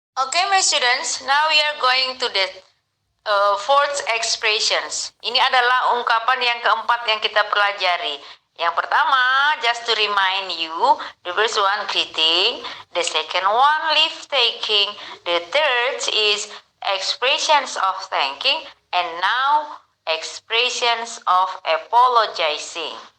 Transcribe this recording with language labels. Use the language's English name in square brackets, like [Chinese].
[English] Okay, my students, now we are going to the fourth expressions. [Indonesian] Ini adalah ungkapan yang keempat yang kita pelajari. Yang pertama, [English] just to remind you, the first one greeting, the second one leave taking, the third is expressions of thanking, and now expressions of apologizing.